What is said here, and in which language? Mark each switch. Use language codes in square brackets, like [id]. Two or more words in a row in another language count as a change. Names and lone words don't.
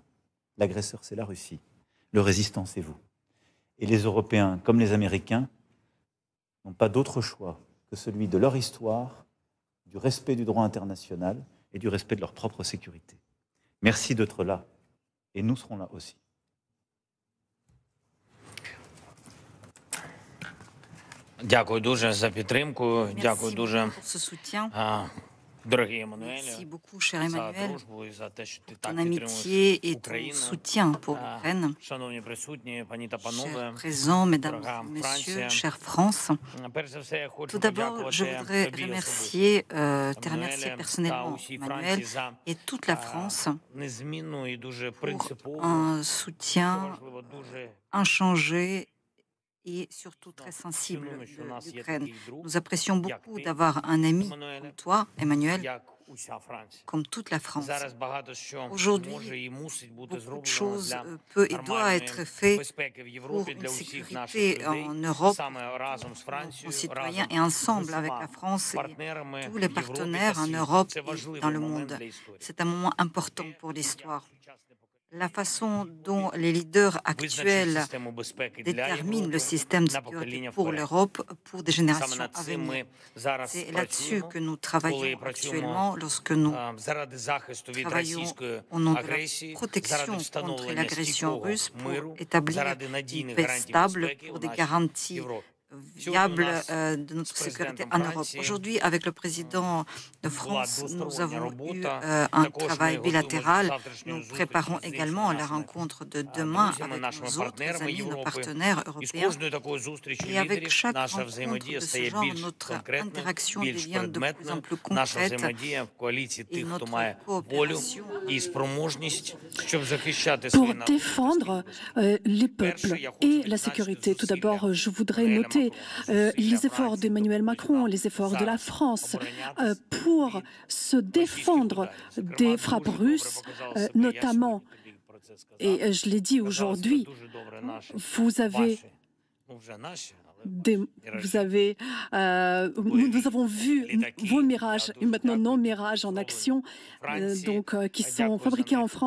[fr] L'agresseur, c'est la Russie. Le résistant, c'est vous. Et les Européens, comme les Américains, n'ont pas d'autre choix que celui de leur histoire, du respect du droit international et du respect de leur propre sécurité. Merci d'être là. Et nous serons là aussi. [uk] Дякую дуже за підтримку. Дякую дуже, дорогий Еммануеле, [fr] Merci beaucoup, cher [uk] за [fr] Emmanuel, [uk] дружбу і за те, що ти [fr] pour [uk] так [fr] ton amitié et ton [uk] Україну. [fr] soutien pour l'Ukraine. [uk] Шановні присутні, пані та панове, [fr] Chers présents, mesdames [uk] дорога [fr] et messieurs, [uk] Франція. [fr] chère France, [uk] Перш за все, я хочу [fr] tout d'abord, je [uk] подякувати [fr] voudrais [uk] тобі [fr] remercier, te [uk] особисто, [fr] remercier [uk] Еммануеле, та [fr] personnellement, [uk] усій [fr] Emmanuel, [uk] Франції за [fr] et toute la France [uk] незмінну і дуже [fr] pour [uk] принципову, [fr] un [uk] що [fr] soutien [uk] важливо, дуже [fr] inchangé et surtout très sensible [uk] цінуємо, що у [fr] de [uk] нас є [fr] l'Ukraine. [uk] такий друг, [fr] Nous apprécions [uk] як [fr] beaucoup [uk] ти, [fr] d'avoir un ami Emmanuel, comme toi, Emmanuel, [uk] як уся Франція. [fr] comme toute la France. [uk] Зараз багато що [fr] Aujourd'hui, [uk] може і мусить бути [fr] Beaucoup de [uk] зроблено [fr] choses [uk] для [fr] peut et doit [uk] нормальної [fr] être fait [uk] безпеки в [fr] pour [uk] Європі, [fr] une [uk] для усіх наших [fr] sécurité [uk] людей, [fr] en Europe, [uk] саме разом з [fr] nos [uk] Францією, [fr] concitoyens [uk] разом [fr] et [uk] з [fr] ensemble avec [uk] усіма [fr] la France et [uk] партнерами [fr] tous [uk] в [fr] les [uk] Європі [fr] partenaires [uk] та [fr] en [uk] світі. [fr] Europe [uk] Це [fr] et [uk] важливий [fr] dans le [uk] момент [fr] monde. [uk] для історії. [fr] C'est un moment important pour l'histoire. la façon dont les leaders [uk] визначить [fr] actuels [uk] систему безпеки для [fr] déterminent le [uk] Європи [fr] système de [uk] на [fr] sécurité [uk] покоління [fr] pour [uk] вперед. [fr] l'Europe pour des [uk] Саме [fr] générations [uk] над [fr] à [uk] цим [fr] venir. [uk] ми зараз [fr] C'est là-dessus [uk] працюємо, [fr] que nous [uk] коли [fr] travaillons [uk] працюємо [fr] actuellement lorsque nous [uk] заради захисту від [fr] travaillons [uk] російської [fr] au nom de la [uk] агресії, заради [fr] protection contre [uk] встановлення [fr] l'agression [uk] стійкого [fr] russe pour [uk] миру, [fr] établir [uk] заради [fr] une [uk] надійних [fr] paix [uk] гарантій [fr] stable [uk] безпеки [fr] pour [uk] у [fr] des [uk] нашій [fr] garanties [uk] Європі. [fr] viables [uk] нас [fr] de notre [uk] з [fr] sécurité [uk] президентом [fr] en Europe. [uk] Франції [fr] Aujourd'hui, avec le président de [uk] була [fr] France, nous [uk] двостороння [fr] avons eu [uk] робота. [fr] un [uk] Також ми [fr] travail [uk] готуємося до [fr] bilatéral. [uk] завтрашньої [fr] Nous [uk] зустрічі [fr] préparons [uk] з іншими [fr] également la [uk] нашими [fr] rencontre de demain [uk] друзями, [fr] avec [uk] нашими [fr] nos autres [uk] партнерами [fr] amis, nos [uk] Європи. [fr] partenaires [uk] І з [fr] européens. [uk] кожною такою зустрічю [fr] Et avec [uk] лідерів [fr] chaque [uk] наша [fr] rencontre [uk] взаємодія [fr] de ce [uk] стає [fr] genre, [uk] більш [fr] notre [uk] конкретною, [fr] interaction [uk] більш [fr] devient de plus en [uk] предметною. [fr] plus [uk] Наша [fr] concrète [uk] взаємодія в коаліції [fr] et [uk] тих, хто [fr] notre [uk] має волю [fr] coopération [uk] і спроможність, щоб захищати [fr] pour [uk] свої народи. [fr] défendre les peuples et la sécurité. Tout d'abord, je voudrais noter les efforts d'Emmanuel Macron, les efforts de la France pour se défendre des frappes russes, notamment, et je l'ai dit aujourd'hui, vous avez nous avons vu vos mirages et maintenant nos mirages en action, qui sont fabriqués en France.